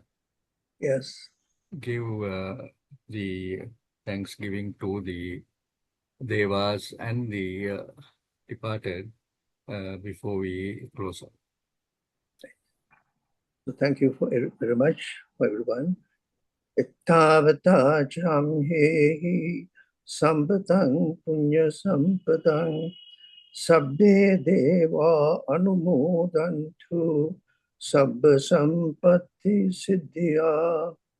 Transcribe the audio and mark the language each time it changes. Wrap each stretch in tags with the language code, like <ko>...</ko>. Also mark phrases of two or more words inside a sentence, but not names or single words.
<en>Yes. give the thanksgiving to the Devas and the departed before we close up. So thank you very much for everyone.</en> <pi>Ittavata chamhehi sampatang punya sampadang sabbe deva anumodantu sabba sampatti siddhya</pi>